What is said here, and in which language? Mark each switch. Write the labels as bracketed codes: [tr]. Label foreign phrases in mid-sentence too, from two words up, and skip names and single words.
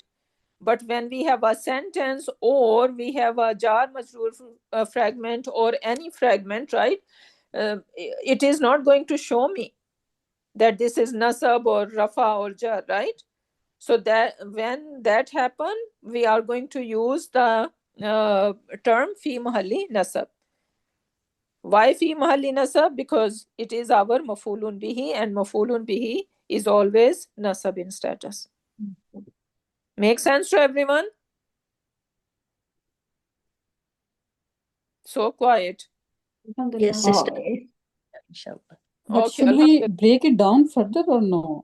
[en] But when we have a sentence, or we have a [ar] جار مجرور [en] fragment or any fragment, right? It is not going to show me that this is nasab or rafa or jar, right? So that when that happen, we are going to use the term [ar] في محل نصب. [en] Why [ar] في محل نصب? [en] Because it is our [ar] مفعول به, [en] and [ar] مفعول به [en] is always nasab in status. Make sense to everyone? So quiet. Yes, sister. Okay. Inshallah. But Okay, should we break it down further or no?